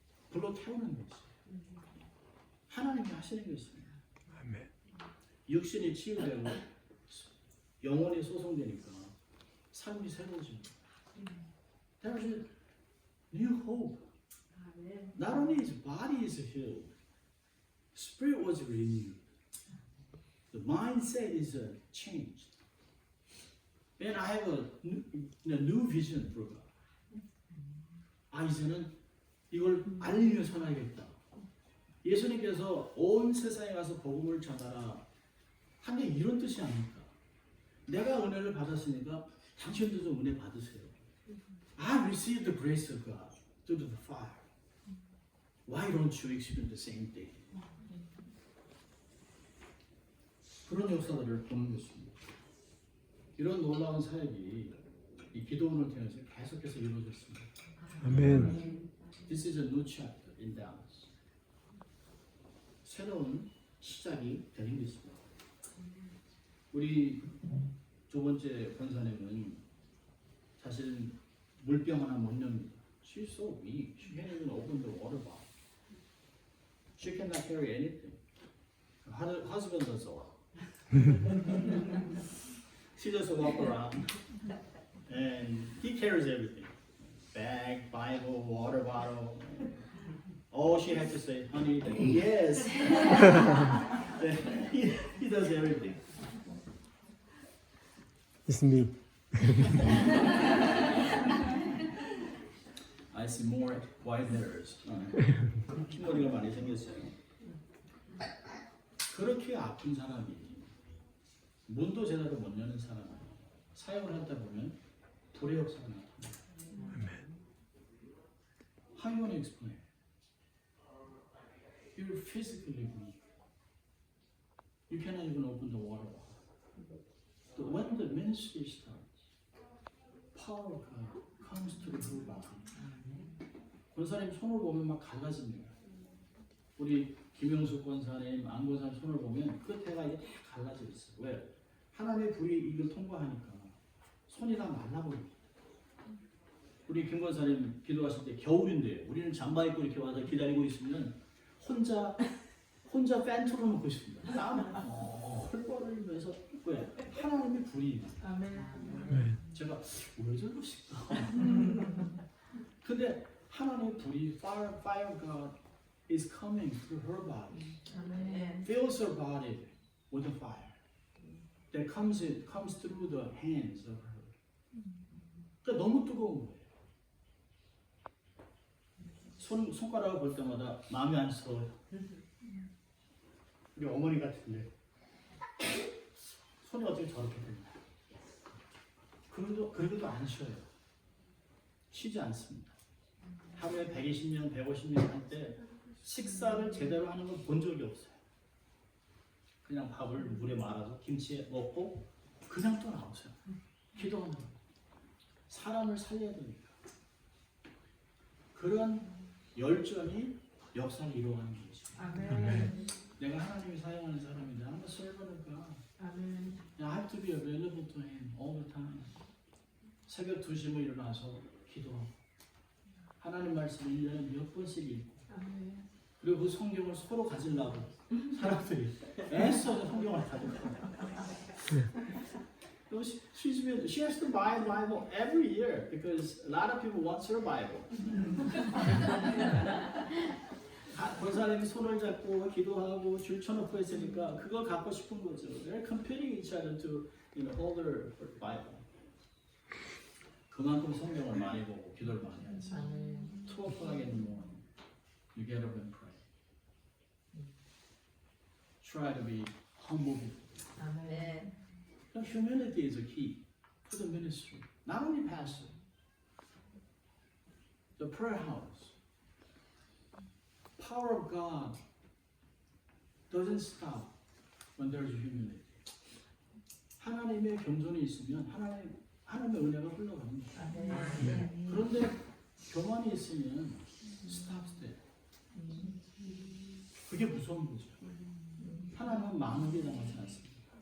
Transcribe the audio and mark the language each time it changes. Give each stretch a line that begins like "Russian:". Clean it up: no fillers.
Korean: 불로 태우는 것이 하나님이 하시는 것입니다. 육신이 치유되고 영혼이 소송되니까 삶이 새로워집니다.
English: There's a new hope.
Korean: 아멘.
English: Not only his body is healed, spirit was renewed. The mindset is changed. And I have a new vision for God.
Korean: 아, 이제는 이걸 알리며 전하겠다. 예수님께서 온 세상에 가서 복음을 전하라. 한 게 이런 뜻이 아닙니까? 내가 은혜를 받았으니까 당신도 좀 은혜 받으세요. I received the grace of God through the fire. Why don't you experience the same thing? 그런 역사들을 보는 것입니다. 이런 놀라운 사역이 이 기도원을 통해서 계속해서 이루어졌습니다. 아멘.
English: This is a new chapter in Dallas.
Korean: 새로운 시작이 되는 것입니다. 우리 두 번째 권사님은 사실 물병 하나 못 엽니다.
English: She's so weak. She can't even open the water bottle. She cannot carry anything. Her husband does a lot. She just walk around and he carries everything. Bag, Bible, water bottle. All she had to say, honey, yes. he does everything. It's me. I see more white hairs.
Korean: 흰머리가 많이 생겼어요. 그렇게 아픈 사람이 문도 제대로 못 여는 사람이 사역을 하다 보면 불의 역사가 나타납니다.
English: How you want to explain? You're physically weak. You cannot even open the water bottle. But when the ministry starts, power of God comes to the whole body.
Korean: 권사님 손을 보면 막 갈라집니다. 우리 김영숙 권사님, 안 권사님 손을 보면 끝에가 이게 다 갈라져 있어요. 왜? 하나님의 불이 이걸 통과하니까 손이 다 말라버립니다. 우리 김 권사님 기도하실 때 겨울인데 우리는 잠바 입고 이렇게 와서 기다리고 있으면 혼자 팬 틀어놓고 있습니다. 땀을 헐벌 흘리면서 왜? 하나님의 불이 아멘. 제가 왜 저러실까? 근데 하나님의 불이
English: fire God is coming through her body,
Korean: 아멘.
English: fills her body with the fire that comes through the hands of her.
Korean: 그러니까 너무 뜨거운 거예요. 손가락을 볼 때마다 마음이 안쓰러워요. 우리 어머니 같은데 손이 어떻게 저렇게 됐나? 그래도 안 쉬어요. 쉬지 않습니다. 하루에 120명, 150명 할 때 식사를 제대로 하는 걸 본 적이 없어요. 그냥 밥을 물에 말아서 김치에 먹고 그냥 또 나오세요. 기도하는 거예요. 사람을 살려야 되니까. 그런 열정이 역사를 이루어가는 거죠. 아멘. 내가 하나님이 사용하는 사람인데
English: I'm a servant of God.
Korean: 아멘.
English: I have to be available to Him all the time.
Korean: 새벽 2시에 일어나서 기도하고 하나님 말씀을 1년에 몇 번씩 읽고 아멘. 그리고 그 성경을 서로 가지려고 사람들이 애써서 성경을 가지고
English: She has to buy a Bible every year because a lot of people want her Bible.
Korean: 권사님이 손을 잡고 기도하고 줄 쳐놓고 있으니까 그걸 갖고 싶은 거죠.
English: They're competing each other to hold her Bible.
Korean: 그만큼 성경을 많이 보고 기도를 많이 하지. 아멘.
English: 2 o'clock in the morning, you get up and pray. Try to be humble.
Korean: 아멘.
English: Humility is a key to the ministry. Not only pastor, the prayer house. Power of God doesn't stop when there's humility.
Korean: 하나님의 겸손이 있으면 하나님의 은혜가 흘러갑니다. 아멘. 그런데 교만이 있으면 스탑스텝. 그게 무서운 거죠. 하나님은 마무리 당하지 않습니다.